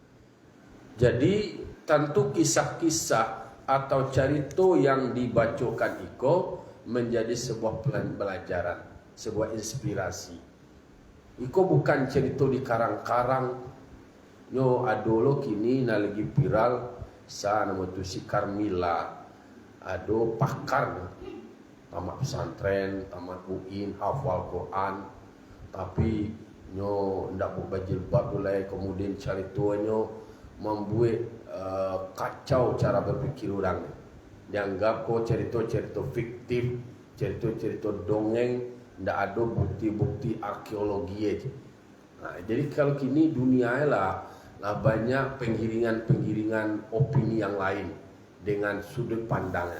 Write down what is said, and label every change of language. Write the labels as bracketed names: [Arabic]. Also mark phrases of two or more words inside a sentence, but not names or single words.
[Indonesian] Jadi tentu kisah-kisah atau cerita yang dibacakan itu menjadi sebuah pelajaran, sebuah inspirasi. Itu bukan cerita di karang-karang. [Minangkabau] Yo adolo kini lagi viral sa nama tu si Carmila. [Indonesian] Ado pakar tamat pesantren, tamat UIN, hafal Quran, tapi nyo ndak berbajilbab mulai kemudian ceritanya membuat kacau cara berpikir orang. Dianggap kok cerita-cerita fiktif, cerita-cerita dongeng, tidak ada bukti-bukti arkeologi aja. Jadi kalau kini dunia lah banyak penggiringan opini yang lain dengan sudut pandangnya.